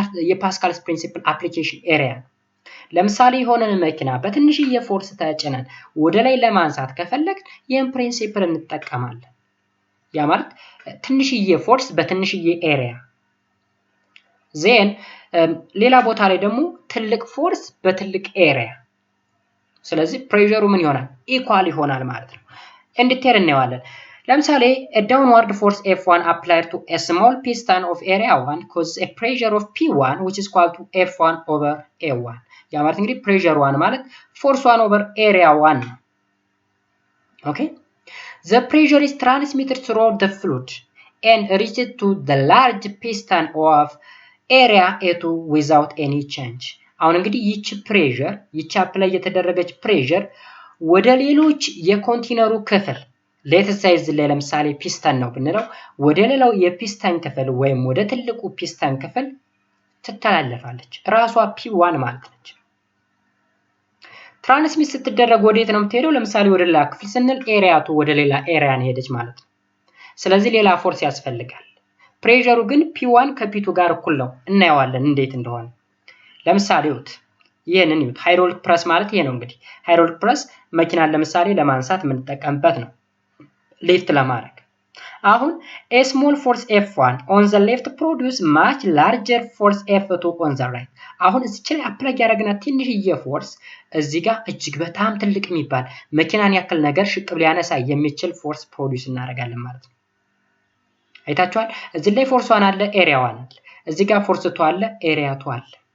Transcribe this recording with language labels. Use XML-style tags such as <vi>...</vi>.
<am>የፓስካልስ ፕሪንሲፕል አፕሊኬሽን ኤሪያ ነው። ለምሳሌ የሆነን መኪና በትንሽዬ ፎርስ ተጭነን ወደ ላይ ለማንሳት ከፈለግ ይህን ፕሪንሲፕል እንጠቀማለን። ያ ማለት ትንሽዬ ፎርስ በትንሽዬ ኤሪያ ዜን ሌላ ቦታ ላይ ደግሞ ትልቅ ፎርስ በትልቅ ኤሪያ። ስለዚህ ፕሬሸሩ ምን ይሆናል? ኢኳል ይሆናል ማለት ነው። እንዲቴል እናየዋለን። ለምሳሌ</am> <en>a downward force F1 applied to a small piston of area 1 causes a pressure of P1 which is equal to F1 over A1.</en> <am>ያ ማለት እንግዲህ ፕሬሸር 1 ማለት ፎርስ 1 over area 1 ነው። ኦኬ</am> <en>the pressure is transmitted throughout the fluid and reaches to the large piston of area A2 without any change.</en> <am>አሁን እንግዲህ ይቺ አፕላይ የተደረገች ፕሬሸር ወደ ሌሎች የኮንቴነሩ ክፍል ሌትሳይዝ ለምሳሌ ፒስተን ነው ብንለው ወደ ሌላው የፒስተን ክፍል ወይም ወደ ትልቁ ፒስተን ክፍል ትተላለፋለች። ራሷ P1 ማለት ነች። ትራንስሚት ስትደረግ ወዴት ነው የምትሄደው? ለምሳሌ ወደ ሌላ ክፍል ስንል ኤሪያቱ ወደ ሌላ ኤሪያ ሄደች ማለት ነው። ስለዚህ ሌላ ፎርስ ያስፈልጋል። ፕሬሸሩ ግን P1 ከP2 ጋር እኩል ነው። እናየዋለን እንዴት እንደሆነ። ለምሳሌ ይሄንን ሃይድሮሊክ ፕረስ ማለት ይሄ ነው እንግዲህ ሃይድሮሊክ ፕረስ መኪናን ለምሳሌ ለማንሳት የምንጠቀምበት ነው ሊፍት ለማድረግ አሁን</am> <en>a small force F1 on the left produce much larger force F2 on the right</en> <am>አሁን እዚህ ላይ አፕላይ ያደረግና ትንሽዬ ፎርስ እዚህ ጋር እጅግ በጣም ትልቅ የሚባል መኪናን ያክል ነገር ሽቅብ ሊያነሳ የሚችል ፎርስ ፕሮዲዩስ እናደርጋለን ማለት ነው አይታችኋል እዚህ ላይ ፎርስ 1 አለ ኤሪያ 1 አለ እዚህ ጋር ፎርስ 2 አለ ኤሪያ 2 አለ</am>